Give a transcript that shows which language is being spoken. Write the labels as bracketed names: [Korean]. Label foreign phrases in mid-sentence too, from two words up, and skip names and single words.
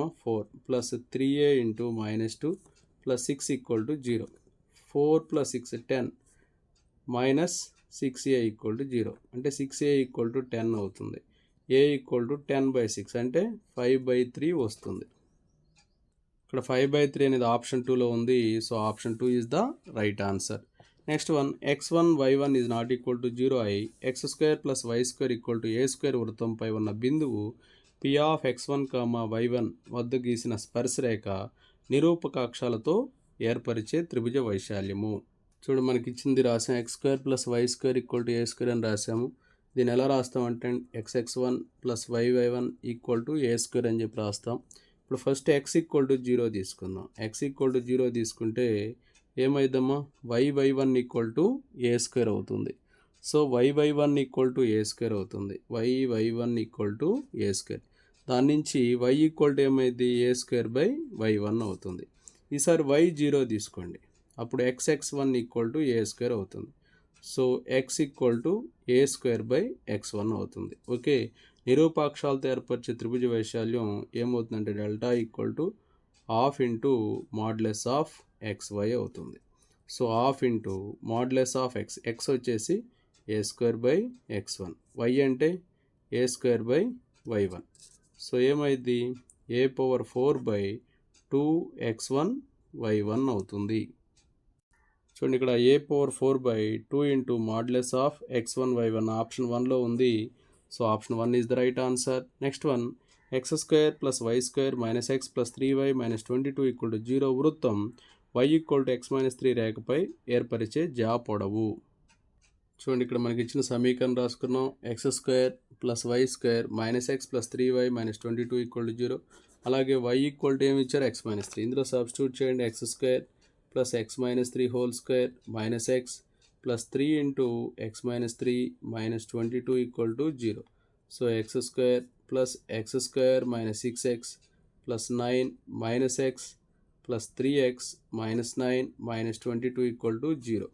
[Telugu] 4 ప్లస్ 3a × -2 ప్లస్ 6 = 0. 4 + 6 10 -6a = 0. అంటే 6a = 10 అవుతుంది. a = 10/6 అంటే 5/3 వస్తుంది. ఇక్కడ 5/3 అనేది ఆప్షన్ 2లో ఉంది. [English] so option 2 is the right answer. next one, x1 y1 is not equal to 0 [Telugu] అయి x² + y² = a² వృత్తంపై ఉన్న బిందువు P ఆఫ్ x1, y1 వద్ద గీసిన స్పర్శరేఖ నిరూపకాక్షాలతో ఏర్పరిచే త్రిభుజ వైశాల్యము. చూడు, మనకి ఇచ్చింది రాసాం, x² + y² = a² అని రాసాము. దీన్ని ఎలా రాస్తామంటే x(x1) + y(y1) = a² అని చెప్పి రాస్తాం. ఇప్పుడు ఫస్ట్ x = 0 తీసుకుందాం. x = 0 తీసుకుంటే ఏమైందమ్మా? y(y1) = a² అవుతుంది. సో y(y1) = a² అవుతుంది. y(y1) = a². దాని నుంచి y ఏమైంది? a²/y1 అవుతుంది. ఈసారి y 0 తీసుకోండి, అప్పుడు x(x1) = a² అవుతుంది. సో x = a²/x1 అవుతుంది. ఓకే, నిరూపాక్షాలతో ఏర్పరిచే త్రిభుజ వైశాల్యం ఏమవుతుందంటే డెల్టా = ½ × (xy) అవుతుంది. సో ½ × (x) వచ్చేసి a²/x1, y అంటే a²/y1. సో ఏమైంది? a⁴/2x1y1 అవుతుంది. చూడండి, ఇక్కడ a⁴/2 × (x1y1) ఆప్షన్ 1లో ఉంది. [English] so option 1 is the right answer. next one, [Telugu] x² + y² - x + 3y - 22 = 0 వృత్తం y = x - 3 రేఖపై ఏర్పరిచే జ్యా పొడవు. చూడండి, ఇక్కడ మనకి ఇచ్చిన సమీకరణం రాసుకున్నాం. x² + y² - x + 3y - 22 = 0. అలాగే y = ఏమి ఇచ్చారు? x - 3. ఇందులో సబ్స్టిట్యూట్ చేయండి. x² + x - 3 [English] whole square [Telugu] - x ప్లస్ 3 × x - 3 - 22 = 0. సో x² + x² - 6x ప్లస్ 9 - x ప్లస్ 3x - 9 - 22 = 0.